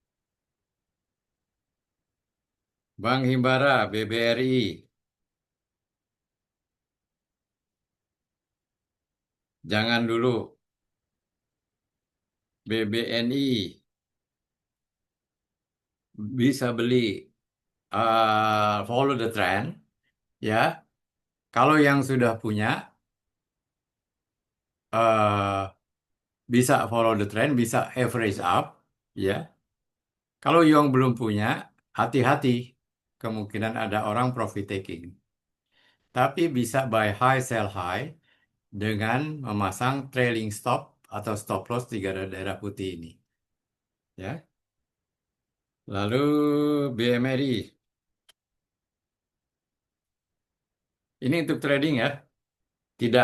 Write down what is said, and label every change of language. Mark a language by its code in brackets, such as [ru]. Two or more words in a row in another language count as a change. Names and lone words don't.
[id] Bank Himbara, BBRI, jangan dulu. BBNI, bisa beli. [en] Follow the trend, [id] ya. Kalau yang sudah punya, eh, bisa [en] follow the trend, [id] bisa [en] average up, [id] ya. Kalau yang belum punya, hati-hati. Kemungkinan ada orang [en] profit taking. [id] Tapi bisa [en] buy high, sell high [id] dengan memasang [en] trailing stop [id] atau [en] stop loss [id] di daerah putih ini. Ya. Lalu BMRI. Ini untuk trading ya. Tidak.